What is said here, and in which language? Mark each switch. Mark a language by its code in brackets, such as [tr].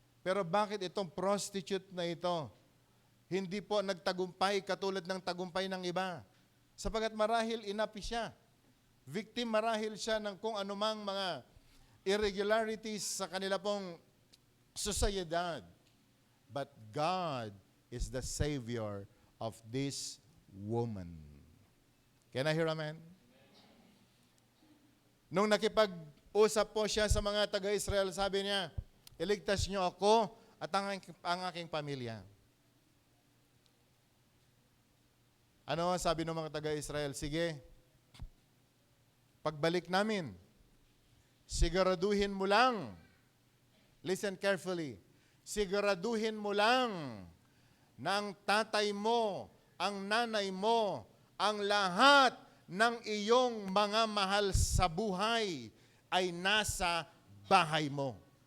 [tl] Pero bakit itong prostitute na ito, hindi po nagtagumpay katulad ng tagumpay ng iba? Sapagat marahil inapi siya. Victim marahil siya ng kung anumang mga irregularities sa kanila pong sociedad. [en] But God is the Savior of this woman. Can I hear amen? [tl] Nung nakipag-usap po siya sa mga taga-Israel, sabi niya, iligtas niyo ako at ang aking pamilya. Ano sabi ng mga taga-Israel? Sige, pagbalik namin, siguraduhin mo lang, [en] listen carefully, [tl] siguraduhin mo lang na ang tatay mo, ang nanay mo, ang lahat ng iyong mga mahal sa buhay ay nasa bahay mo.